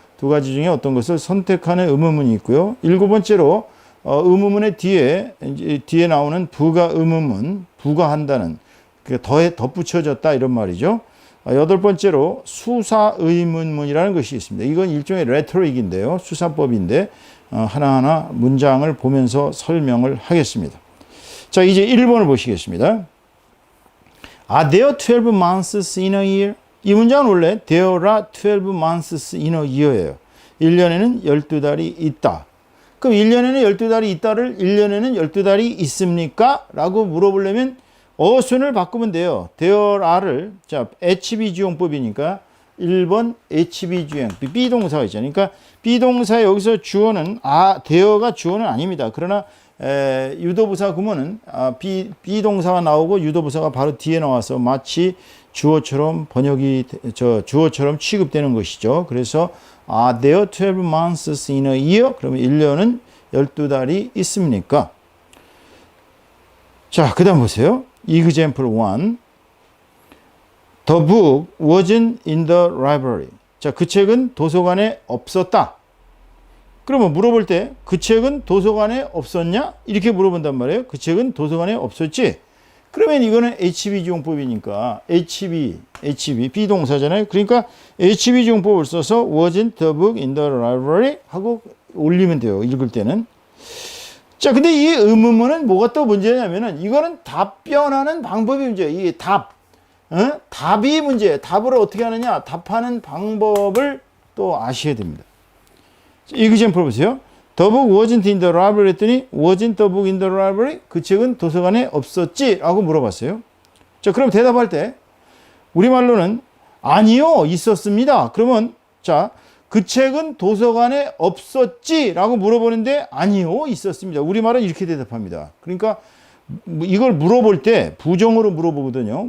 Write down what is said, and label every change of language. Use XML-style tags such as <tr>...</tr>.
<ko>두 가지 중에 어떤 것을 선택하는 의문문이 있고요. 일곱 번째로 의문문의 뒤에 나오는 부가 의문문, 부가한다는, 덧붙여졌다 이런 말이죠. 여덟 번째로 수사 의문문이라는 것이 있습니다. 이건 일종의 레토릭인데요. 수사법인데 하나하나 문장을 보면서 설명을 하겠습니다. 자, 이제 1번을 보시겠습니다.</ko> <en>Are there 12 months in a year?</en> <ko>이 문장은 원래</ko> <en>There are 12 months in a year예요.</en> <ko>1년에는 12달이 있다. 그럼 1년에는 12달이 있다를 1년에는 12달이 있습니까? 라고 물어보려면 어순을 바꾸면 돼요.</ko> <en>There are</en> <ko>를, 자, HB주용법이니까 1번 HB주행, B동사가 있잖아요. 그러니까 B동사 여기서 주어는, there가 주어는 아닙니다. 그러나 유도부사 구문은 B동사가 나오고 유도부사가 바로 뒤에 나와서 마치 주어처럼 주어처럼 취급되는 것이죠.</ko> <en>그래서 Are there 12 months in a year?</en> <ko>그러면 1년은 12달이 있습니까? 자, 그 다음 보세요.</ko> <en>Example 1. The book wasn't in the library.</en> <ko>자, 그 책은 도서관에 없었다. 그러면 물어볼 때 그 책은 도서관에 없었냐? 이렇게 물어본단 말이에요. 그 책은 도서관에 없었지? 그러면 이거는 HB주용법이니까 HB, 비동사잖아요. 그러니까 HB주용법을 써서</ko> <en>wasn't the book in the library</en> <ko>하고 올리면 돼요. 읽을 때는. 자, 근데 이 의문문은 뭐가 또 문제냐면은 이거는 답변하는 방법이 문제예요. 이게 답이 문제예요. 답을 어떻게 하느냐? 답하는 방법을 또 아셔야 됩니다. example 보세요.</ko> <en>The book wasn't in the library</en> <ko>했더니</ko> <en>wasn't the book in the library?</en> <ko>그 책은 도서관에 없었지? 라고 물어봤어요. 자, 그럼 대답할 때 우리말로는 아니요, 있었습니다. 그러면 자, 그 책은 도서관에 없었지? 라고 물어보는데 아니요, 있었습니다. 우리말은 이렇게 대답합니다. 그러니까 이걸 물어볼 때 부정으로 물어보거든요.</ko>